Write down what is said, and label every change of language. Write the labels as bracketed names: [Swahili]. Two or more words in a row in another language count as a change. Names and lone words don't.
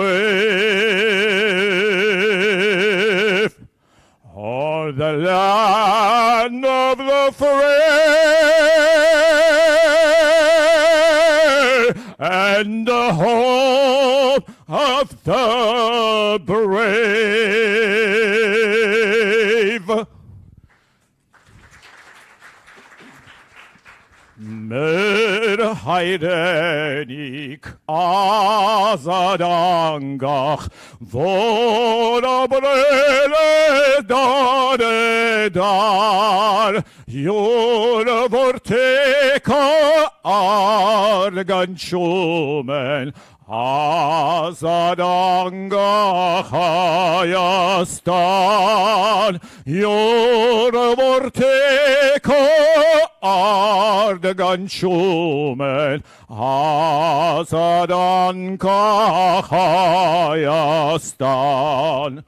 [English] wave o'er the land of the free and the home of the brave? [Armenian] Մեր հայրենիք ազատ անկախ որ ապրել է դարեդար յուր որդիքը արդ կանչում են ազատ անկախ Հայաստան յուր որդիքը արդ կանչում են ազատ անկախ Հայաստան.